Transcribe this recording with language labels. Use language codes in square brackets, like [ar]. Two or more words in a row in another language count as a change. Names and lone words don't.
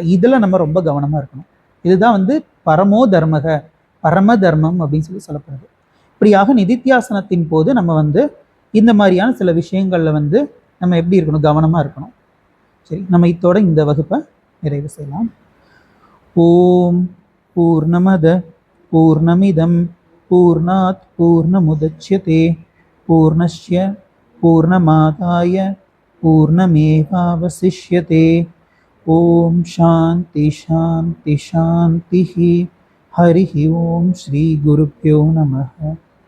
[ta] இதில் நம்ம ரொம்ப கவனமாக இருக்கணும். இதுதான் வந்து பரமோ தர்மக, பரம தர்மம் அப்படின்னு சொல்லப்படுது. இப்படியாக நிதித்தியாசனத்தின் போது நம்ம வந்து இந்த மாதிரியான சில விஷயங்கள்ல வந்து நம்ம எப்படி இருக்கணும், கவனமாக இருக்கணும். சரி, நம்ம இத்தோட இந்த வகுப்பை நிறைவு செய்யலாம். [sa] ओम् पूर्णमदः पूर्णमिदं पूर्णात् पूर्णमुदच्यते पूर्णस्य पूर्णमादाय पूर्णमेवावशिष्यते. ओम् शान्तिः शान्तिः शान्तिः. हरि ओम् श्री गुरुभ्यो नमः.